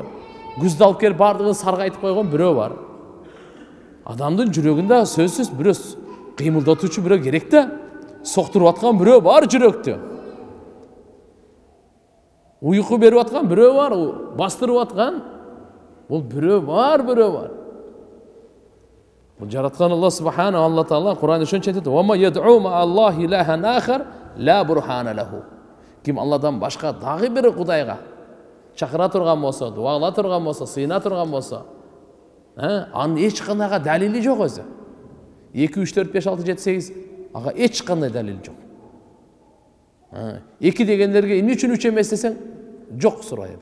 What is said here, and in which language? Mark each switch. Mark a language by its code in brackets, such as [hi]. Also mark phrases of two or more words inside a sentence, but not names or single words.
[ky] Күздү алып келип бардыгын саргайтып койгон бирөө бар. Адамдын жүрөгүндө сөзсүз бирөө кыймылдатуучу бирөө керек да. Соктуруп аткан бирөө бар жүрөктү. Уйку берип аткан бирөө бар, бастырып аткан. Бул бирөө бар. Бул жараткан [ar] الله سبحانه وتعالى [ky] Кур'ан ошончо айтат: [ar] "وَمَن يَدْعُ مَعَ اللَّهِ إِلَٰهًا آخَرَ لَا بُرْهَانَ لَهُ." [ky] Ким Алладан башка дагы бир Кудайга чакыра турган болсо, дуала турган болсо, сыйына турган болсо, анын эч кандайга далили жок өзү. 2, 3, 4, 5, 6, 7, 8 ага эч кандай далил жок. 2 дегендерге эмне үчүн 3 эмес десең, жок сурайды.